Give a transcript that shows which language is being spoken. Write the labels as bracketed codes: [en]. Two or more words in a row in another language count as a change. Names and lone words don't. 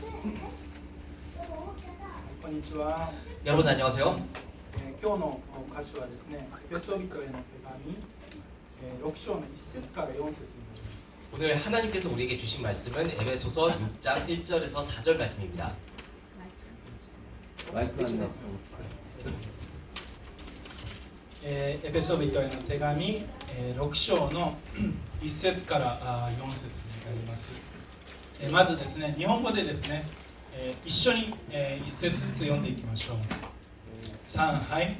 [ja] こんにちは。 [ko] 여러분 안녕하세요. [ja] 今日の歌詞はですね、エペソビトへの手紙6章の1節から4節になります。 [ko] 오늘 하나님께서 우리에게 주신 말씀은 에베소서 6장 1절에서 4절 말씀입니다. 마이크 안 나서. [ja] エペソビトへの手紙6章の1節から4節になります。まずですね、日本語でですね、一緒に1節ずつ読んでいきましょう。3、はい。